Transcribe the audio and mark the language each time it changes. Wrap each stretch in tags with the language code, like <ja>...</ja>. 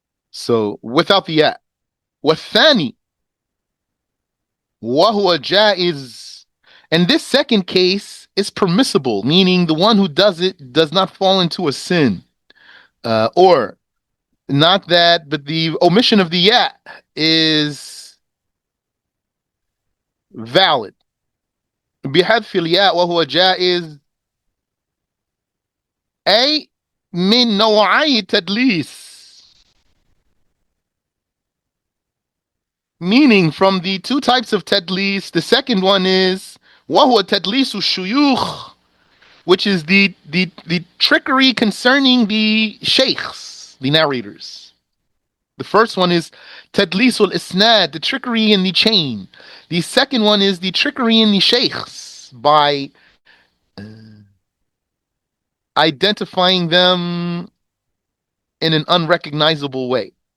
<en>So without the ya.</en> <ar>وَالثَّانِي وَهُوَ جَائِز.</ar> <en>And this second case is permissible, meaning the one who does it does not fall into a sin. Or not that, but the omission of the ya is valid.</en> <ar>بحذف الياء وهو جائز أي من نوعي تدليس,</ar> <en>meaning from the two types of tadlis. The second one is</en> <ar>وهو تدليس الشيوخ,</ar> <en>which is the trickery concerning the sheikhs, the narrators. The first one is tadlisul isnad, the trickery in the chain. The second one is the trickery in the sheikhs by identifying them in an unrecognizable way.</en>